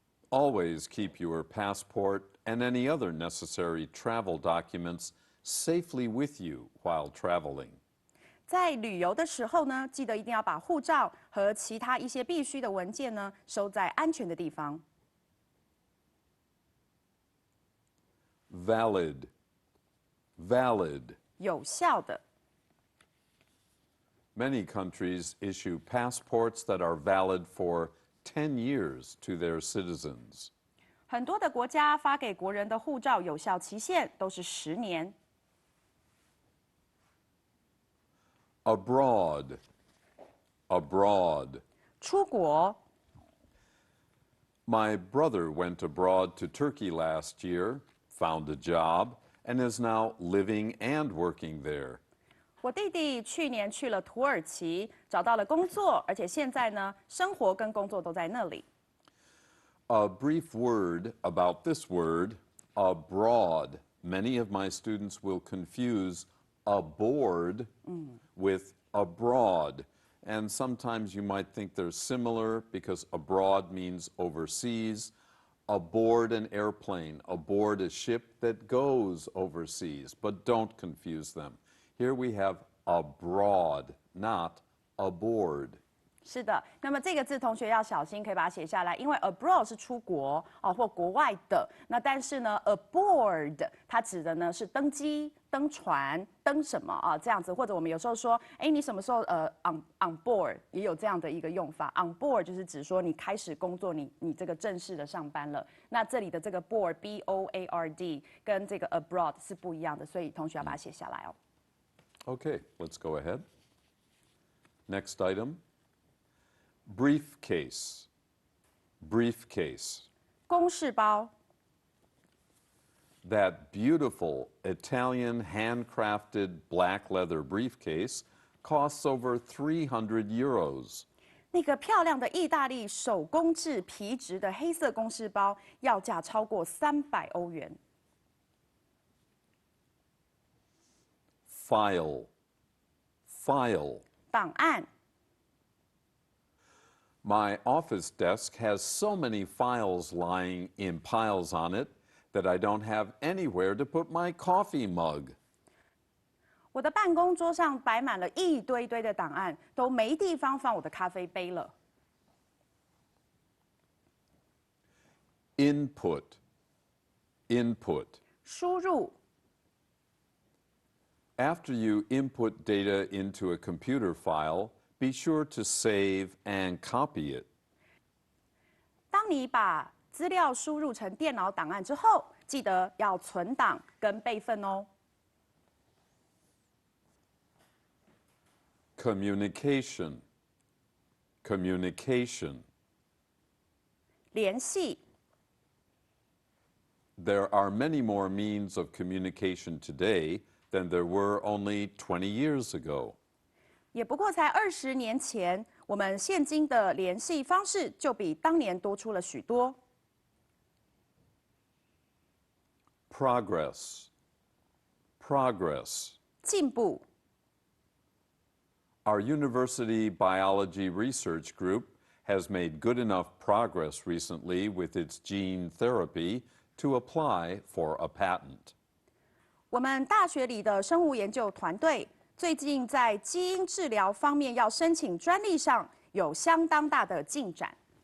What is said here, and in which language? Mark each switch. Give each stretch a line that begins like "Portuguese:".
English: Always keep your passport and any other necessary travel documents safely with you while traveling.
Chinese: 在旅游的时候呢，记得一定要把护照和其他一些必须的文件呢，收在安全的地方。
English: Valid. Valid.
Chinese: 有效的。
English: Many countries issue passports that are valid for 10 years to their citizens.
Chinese: 很多的国家发给国人的护照有效期限都是10年。
English: Abroad. Abroad.
Chinese: 出国。
English: My brother went abroad to Turkey last year, found a job, and is now living and working there.
Chinese: 我弟弟去年去了土耳其，找到了工作，而且现在呢，生活跟工作都在那里。
English: A brief word about this word, abroad. Many of my students will confuse aboard with abroad. And sometimes you might think they're similar because abroad means overseas. Aboard an airplane, aboard a ship that goes overseas. But don't confuse them. Here we have abroad, not aboard.
Chinese: 是的，那么这个字同学要小心，可以把它写下来，因为 abroad 是出国哦或国外的，那但是呢 aboard 它指的呢是登机、登船、登什么啊这样子，或者我们有时候说，哎，你什么时候on board 也有这样的一个用法 ，on board 就是指说你开始工作，你这个正式的上班了。那这里的这个 board B-O-A-R-D 跟这个 abroad 是不一样的，所以同学要把它写下来哦。
English: Okay, let's go ahead. Next item. Briefcase. Briefcase.
Chinese: 公事包。
English: That beautiful Italian handcrafted black leather briefcase costs over 300 euros.
Chinese: 那个漂亮的意大利手工制皮质的黑色公事包，要价超过300欧元。
English: File. File.
Chinese: 档案。
English: My office desk has so many files lying in piles on it that I don't have anywhere to put my coffee mug.
Chinese: 我的办公桌上摆满了一堆堆的档案，都没地方放我的咖啡杯了。
English: Input. Input.
Chinese: 输入。
English: After you input data into a computer file, be sure to save and copy it.
Chinese: 当你把资料输入成电脑档案之后，记得要存档跟备份哦。
English: Communication. Communication.
Chinese: 联系。
English: There are many more means of communication today than there were only 20 years ago.
Chinese: 也不过才20年前，我们现今的联系方式就比当年多出了许多。
English: Progress. Progress.
Chinese: 进步。
English: Our university biology research group has made good enough progress recently with its gene therapy to apply for a patent.
Chinese: 我们大学里的生物研究团队最近在基因治疗方面要申请专利上有相当大的进展。